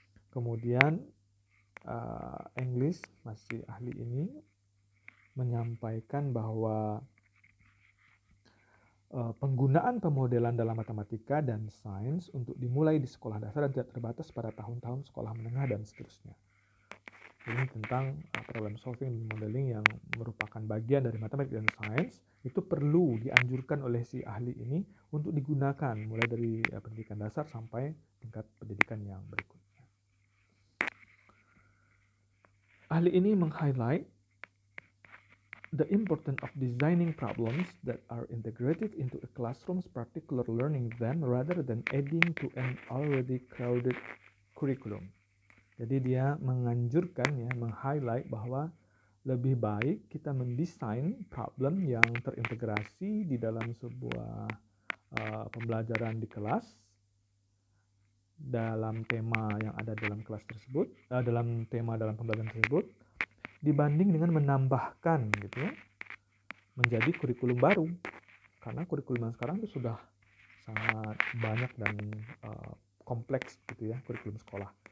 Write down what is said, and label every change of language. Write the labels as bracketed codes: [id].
[id] Kemudian English, masih ahli ini menyampaikan bahwa penggunaan pemodelan dalam matematika dan sains untuk dimulai di sekolah dasar dan tidak terbatas pada tahun-tahun sekolah menengah dan seterusnya. Ini tentang problem solving dan modeling yang merupakan bagian dari matematika dan sains, itu perlu dianjurkan oleh si ahli ini untuk digunakan mulai dari pendidikan dasar sampai tingkat pendidikan yang berikutnya. Ahli ini meng-highlight [en] the importance of designing problems that are integrated into a classroom's particular learning event rather than adding to an already crowded curriculum. [id] Jadi dia menganjurkan ya, meng-highlight bahwa lebih baik kita mendesain problem yang terintegrasi di dalam sebuah pembelajaran di kelas dalam tema yang ada dalam kelas tersebut, dalam tema dalam pembelajaran tersebut, dibanding dengan menambahkan gitu ya, menjadi kurikulum baru, karena kurikulum yang sekarang itu sudah sangat banyak dan kompleks gitu ya, kurikulum sekolah.